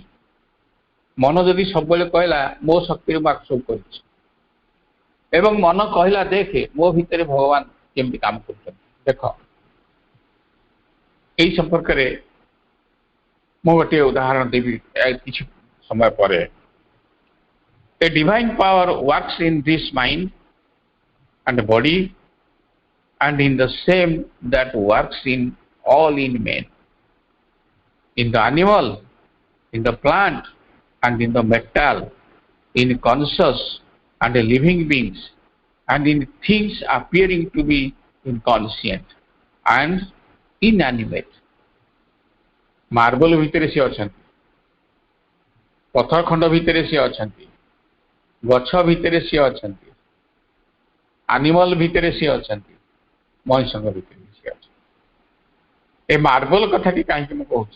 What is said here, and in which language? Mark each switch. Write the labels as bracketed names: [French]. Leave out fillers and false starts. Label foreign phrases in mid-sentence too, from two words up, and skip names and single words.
[Odia] ମନ ଯଦି ସବୁବେଳେ କହିଲା ମୋ ଶକ୍ତିରେ ମୁଁ ସବୁ କରିଛି, ଏବଂ ମନ କହିଲା ଦେଖେ ମୋ ଭିତରେ ଭଗବାନ କେମିତି କାମ କରୁଛନ୍ତି। ଦେଖ, ଏହି ସମ୍ପର୍କରେ ମୁଁ ଗୋଟିଏ ଉଦାହରଣ ଦେବି କିଛି ସମୟ ପରେ। [English] A divine power works in this mind and body, and in the same that works in all in men, in the animal, in the plant, and in the metal, in conscious and living beings, and in things appearing to be inconscient and inanimate. [Odia] ମାର୍ବଲ ଭିତରେ ସେ ଅଛନ୍ତି, ପଥର ଖଣ୍ଡ ଭିତରେ ସେ ଅଛନ୍ତି, ଗଛ ଭିତରେ ସେ ଅଛନ୍ତି, ଆନିମଲ ଭିତରେ ସିଏ ଅଛନ୍ତି, ମଣିଷଙ୍କ ଭିତରେ ସିଏ ଅଛନ୍ତି। ଏ ମାର୍ବଲ କଥାଟି କାହିଁକି ମୁଁ କହୁଛି?